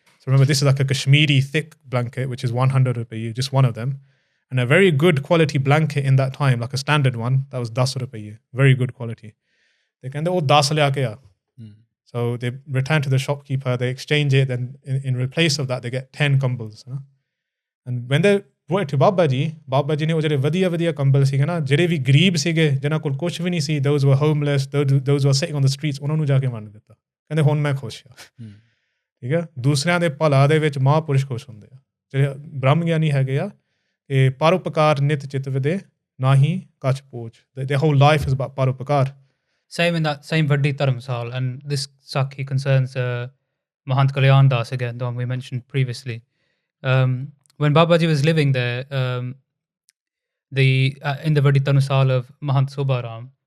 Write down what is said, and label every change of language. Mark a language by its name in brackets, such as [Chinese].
[English] So remember, this is like a Kashmiri thick blanket, which is 100 rupiye, just one of them. And a very good quality blanket in that time, like a standard one, that was 10 rupiye. Very good quality. They can do 10 liya ke aa. So they return to the shopkeeper, they exchange it, then in replace of that, they get 10 kambals. [Punjabi] And when they brought it to Baba Ji ne ਉਹ ਜਿਹੜੇ ਵਧੀਆ ਕੰਬਲ ਸੀਗੇ ਨਾ, ਜਿਹੜੇ ਵੀ ਗਰੀਬ ਸੀਗੇ, ਜਿਨ੍ਹਾਂ ਕੋਲ ਕੁਝ ਵੀ ਨਹੀਂ ਸੀ, those were homeless, those were sitting on the streets, ਉਹਨਾਂ ਨੂੰ ਜਾ ਕੇ ਵੰਡ ਦਿੱਤਾ. ਕਹਿੰਦੇ ਹੁਣ ਮੈਂ ਖੁਸ਼ ਆ. ਠੀਕ ਹੈ? ਦੂਸਰਿਆਂ ਦੇ ਭਲਾ ਦੇ ਵਿੱਚ ਮਹਾਂਪੁਰਸ਼ ਖੁਸ਼ ਹੁੰਦੇ ਆ. ਜਿਹੜੇ ਬ੍ਰਹਮ ਗਿਆਨੀ ਹੈਗੇ ਆ, ਇਹ ਪਰਉਪਕਾਰ ਨਿਤ ਚਿਤ ਵਿਦੇ ਨਾਹੀ ਕਛ ਪੋਚ. [English] Their whole life is about parupakar. Same in that same Vaddi Dharamsal, and this Sakhi concerns Mahant Kalyan Das again, the one we mentioned previously. When Babaji was living there, in the Vaddi Dharamsal of Mahant Sobaram,